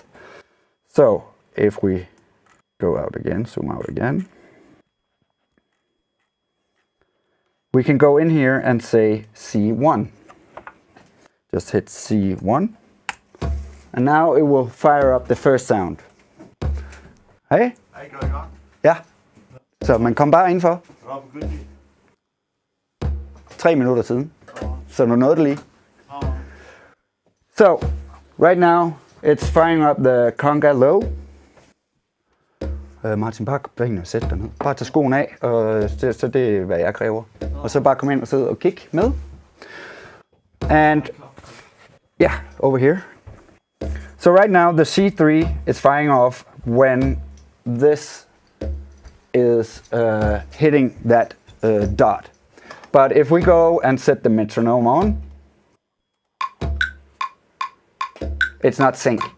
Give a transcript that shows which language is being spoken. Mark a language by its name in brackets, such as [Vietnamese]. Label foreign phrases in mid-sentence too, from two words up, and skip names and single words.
[English] So if we go out again, zoom out again, we can go in here and say C1. Just hit C1, and now it will fire up the first sound. [Danish] Hey? Ja. Så man kom bare indenfor. 3 minutter siden. Så du nåede det lige. [English] So, right now, it's firing up the conga low. [Danish] Martin, bare benene, sæt dig ned. Bare tage skoen af, og så det er, hvad jeg kræver. Og så bare komme ind og sidde og kigge med. [English] And, yeah, over here. So right now, the C3 is firing off when this is hitting that dot. But if we go and set the metronome on, it's not synced.